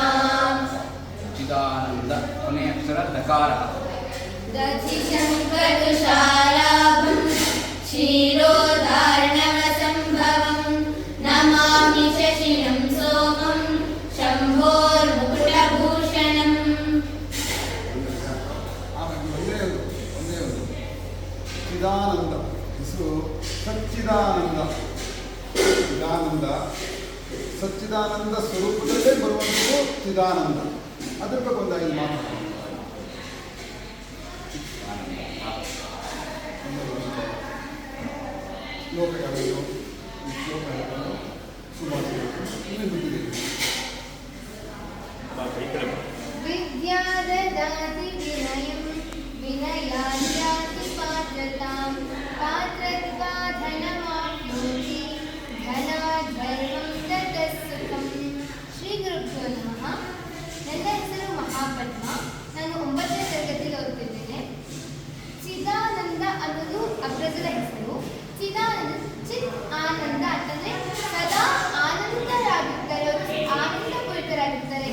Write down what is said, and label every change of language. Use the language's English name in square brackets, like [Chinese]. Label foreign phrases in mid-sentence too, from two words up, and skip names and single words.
[Kannada] चिदानंद ಕೊನೆಯ ಅಕ್ಷರ ದಕಾರ [Sanskrit] दधिशङ्करशालाभं क्षीरोदार्णवसम्भवं नमामि शशिनं सोमं शम्भोर्मुकुटभूषणम् [Kannada] ಒಂದೇ ಒಂದು ಚಿದಾನಂದ ಹೆಸರು ಸಚ್ಚಿದಾನಂದ. ಸಚ್ಚಿದಾನಂದ ಸ್ವರೂಪದಲ್ಲೇ ಬರುವಂಥದ್ದು ಚಿದಾನಂದ. ಅದ್ರ ಬಗ್ಗೆ ಒಂದು 5 ಮಾತು ಶ್ಲೋಕಗಳು ಸುಮಾರು [Sanskrit] विद्याददाति विनयं विनयाद्याति पात्रतां पात्रत्वा धनमाप्नोति धनाद्धर्मं ततः सुखं. ಶ್ರೀ ಗುರುಭ್ಯೋ ನಮಃ. [Kannada] ನನ್ನ ಹೆಸರು ಮಹಾಪದ್ಮ. ನಾನು 9ನೇ ತರಗತಿಯಲ್ಲಿ ಓದುತ್ತಿದ್ದೇನೆ. ಚಿದಾನಂದ ಅನ್ನೋದು ಅಗ್ರಜರ ಹೆಸರು. ಚಿದಾನಂದ ಚಿತ್ ಆನಂದ ಅಂತಂದ್ರೆ ಸದಾ ಆನಂದರಾಗಿರ್ತಾರೆ, ಅವರು ಆನಂದಪೂರಿತರಾಗಿರ್ತಾರೆ.